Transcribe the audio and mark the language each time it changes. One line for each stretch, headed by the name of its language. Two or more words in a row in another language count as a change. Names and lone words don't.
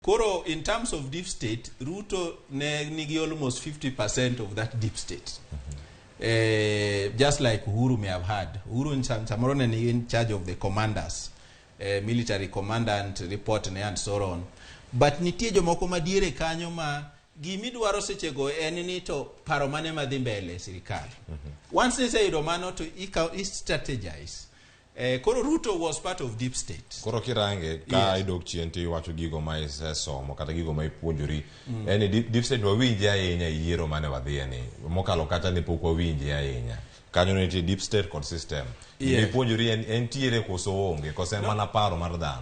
Luo (Kenya and Tanzania): Koro,
English: in terms of deep state, Ruto nigi almost 50% of that deep state. Just like Uhuru may have had. Uhuru in Chamorone is in charge of the commanders, military commandant report and so on.
Luo (Kenya and Tanzania): But nitie jomoko ma diere kanyo ma gimidwaro sechego enini to paro mane madhi mbele sirikal.
English: Once they say romano to strategize. Koro Ruto was part of deep state.
Luo (Kenya and Tanzania): Koro kirange ka idok chien ti wacho gigo ma isesomo kata gigo ma ipuonjori. Eni
English: deep state
Luo (Kenya and Tanzania): wawinji ahinya yiero mane wadhiye ni. Mokalo kata ni pok wawinji ahinya. Kanyo nitie
English: deep state
Luo (Kenya and Tanzania): kod system. Ipuonjori entiere koso onge koso en mana paro mar dhano.